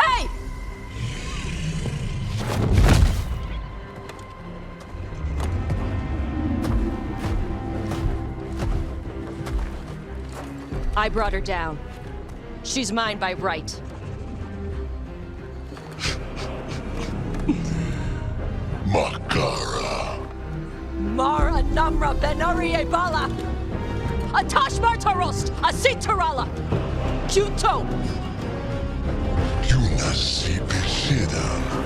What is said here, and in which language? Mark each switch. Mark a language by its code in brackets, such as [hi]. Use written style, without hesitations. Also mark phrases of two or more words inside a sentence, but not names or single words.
[en] Hey! I brought her down. She's mine by right. Makara. Mara Namra Benari Bala! Atash Martarost! Asitarala! Juto! Yunasi Pishidan.